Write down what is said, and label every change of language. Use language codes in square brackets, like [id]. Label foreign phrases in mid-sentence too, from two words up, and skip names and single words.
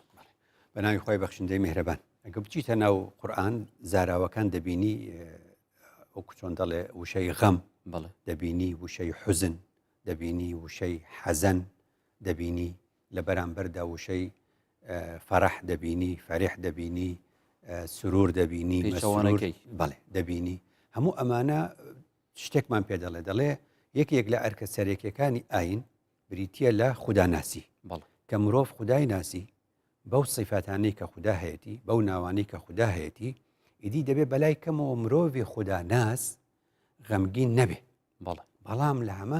[ku] بناوی خواه بخشنده مهربان اگه بچیت ناو قرآن زاراوکان دبینی وکو چون دل وشی غم دبینی وشی حزن دبینی وشی حزن دبینی لبرانبر دا وشی فرح دبینی فرح دبینی سرور دبینی مسرور بله دبینی [ckb] همو امانه شتێکمان پێ دەڵێ یەکێک لە ئەرکە سەرێکیەکانی ئاین بریتیە لە خوددا ناسی کە مرۆڤ خودای ناسی بەو سیفاتانەی کە خوددا هەیەی بەو ناوانەی کە خوددا هەیەی ئیدی دەبێت بەلای کەمەوە مرۆڤی خوددا ناس غەمگین نەبێ بەڵام لە هەمان